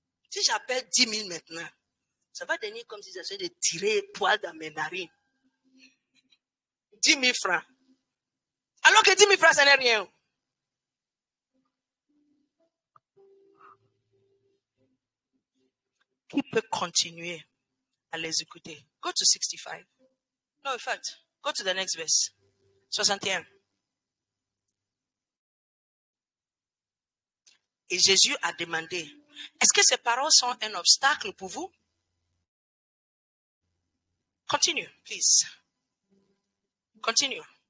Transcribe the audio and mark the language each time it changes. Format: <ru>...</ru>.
<fr>Si j'appelle 10 000 maintenant, ça va devenir comme si j'essayais de tirer poil dans mes narines. 10 000 francs. Alors que 10 000 francs, ce n'est rien. Qui peut continuer à les écouter?</fr> <en>Go to 65. No, in fact, go to the next verse. 61.</en> <fr>Et Jésus a demandé, est-ce que ces paroles sont un obstacle pour vous?</fr> <en>Continue, please. Continue.</en>